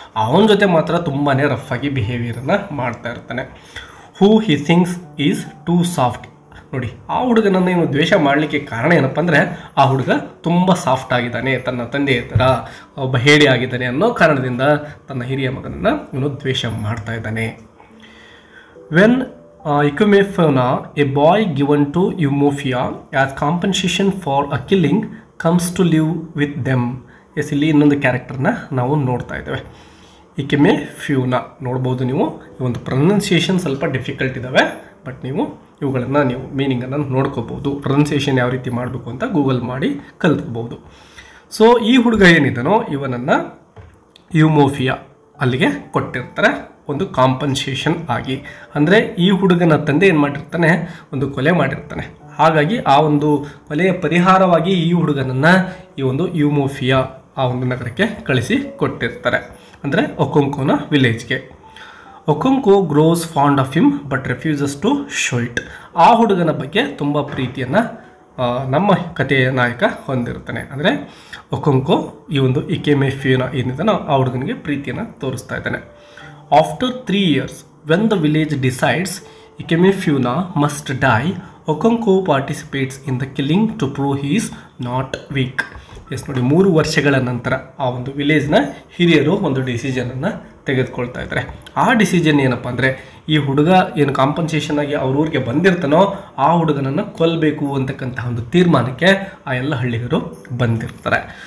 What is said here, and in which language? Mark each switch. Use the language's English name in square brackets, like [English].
[Kannada] ಅವನ ಜೊತೆ ಮಾತ್ರ ತುಂಬಾ ರಫ್ ಆಗಿ ಬಿಹೇವಿಯರನ್ನು ಮಾಡ್ತಾ ಇರ್ತಾನೆ. [English] Who he thinks is too soft. [Kannada] ನೋಡಿ, ಆ ಹುಡುಗನನ್ನು ಇವನು ದ್ವೇಷ ಮಾಡಲಿಕ್ಕೆ ಕಾರಣ ಏನಪ್ಪ ಅಂದರೆ ಆ ಹುಡುಗ ತುಂಬ ಸಾಫ್ಟ್ ಆಗಿದ್ದಾನೆ, ತನ್ನ ತಂದೆಯ ಥರ ಒಬ್ಬ ಹೇಡಿ ಆಗಿದ್ದಾನೆ ಅನ್ನೋ ಕಾರಣದಿಂದ ತನ್ನ ಹಿರಿಯ ಮಗನನ್ನು ಇವನು ದ್ವೇಷ ಮಾಡ್ತಾ ಇದ್ದಾನೆ. [English] When Ikumefauna, a boy given to Umofia as compensation for a killing, comes to live with them. [Kannada] ಇಲ್ಲಿ ಇನ್ನೊಂದು ಕ್ಯಾರೆಕ್ಟರ್ನ ನಾವು ನೋಡ್ತಾ ಇದ್ದೇವೆ. ಇಕಿಮೆಫ್ಯೂನಾ ನೋಡ್ಬೋದು ನೀವು. ಈ ಒಂದು ಪ್ರೊನೌನ್ಸಿಯೇಷನ್ ಸ್ವಲ್ಪ ಡಿಫಿಕಲ್ಟ್ ಇದ್ದಾವೆ, ಬಟ್ ನೀವು ಇವುಗಳನ್ನು ಮೀನಿಂಗನ್ನು ನೋಡ್ಕೋಬೋದು. ಪ್ರೊನೌನ್ಸಿಯೇಷನ್ ಯಾವ ರೀತಿ ಮಾಡಬೇಕು ಅಂತ ಗೂಗಲ್ ಮಾಡಿ ಕಲ್ತ್ಕೋಬೋದು. ಸೊ ಈ ಹುಡುಗ ಏನಿದ್ದಾನೋ ಇವನನ್ನು ಯುಮೋಫಿಯಾ ಅಲ್ಲಿಗೆ ಕೊಟ್ಟಿರ್ತಾರೆ ಒಂದು ಕಾಂಪನ್ಸೇಷನ್ ಆಗಿ. ಅಂದರೆ ಈ ಹುಡುಗನ ತಂದೆ ಏನು ಮಾಡಿರ್ತಾನೆ, ಒಂದು ಕೊಲೆ ಮಾಡಿರ್ತಾನೆ. ಹಾಗಾಗಿ ಆ ಒಂದು ಕೊಲೆಯ ಪರಿಹಾರವಾಗಿ ಈ ಹುಡುಗನನ್ನು ಈ ಒಂದು ಯುಮೋಫಿಯಾ ಆ ಒಂದು ನಗರಕ್ಕೆ ಕಳಿಸಿ ಕೊಟ್ಟಿರ್ತಾರೆ, ಅಂದರೆ ಒಕೊಂಕೋನ ವಿಲೇಜ್ಗೆ. [English] Okonkwo grows fond of him but refuses to show it. [Kannada] ಆ ಹುಡುಗನ ಬಗ್ಗೆ ತುಂಬ ಪ್ರೀತಿಯನ್ನು ನಮ್ಮ ಕಥೆಯ ನಾಯಕ ಹೊಂದಿರ್ತಾನೆ. ಅಂದರೆ ಒಕೊಂಕೋ ಈ ಒಂದು ಇಕೆಮೆಫ್ಯೂನಾ ಏನಿದಾನೋ ಆ ಹುಡುಗನಿಗೆ ಪ್ರೀತಿಯನ್ನು ತೋರಿಸ್ತಾ ಇದ್ದಾನೆ. [English] After 3 years, when the village decides Ikemefuna must die, Okonko participates in the killing to prove he is not weak. [Kannada] S ನೋಡಿ, 3 ವರ್ಷಗಳ ನಂತರ ಆ ಒಂದು ವಿಲೇಜ್ನ ಹಿರಿಯರು ಒಂದು ಡಿಸಿಷನನ್ನು ತೆಗೆದುಕೊಳ್ತಾ ಇದ್ದಾರೆ. ಆ ಡಿಸಿಷನ್ ಏನಪ್ಪ ಅಂದರೆ, ಈ ಹುಡುಗ ಏನು ಕಾಂಪನ್ಸೇಷನ್ ಆಗಿ ಅವ್ರ ಊರಿಗೆ ಬಂದಿರ್ತಾನೋ ಆ ಹುಡುಗನನ್ನು ಕೊಲ್ಲಬೇಕು ಅಂತಕ್ಕಂತಹ ಒಂದು ತೀರ್ಮಾನಕ್ಕೆ ಆ ಎಲ್ಲ ಹಳ್ಳಿಗರು ಬಂದಿರ್ತಾರೆ.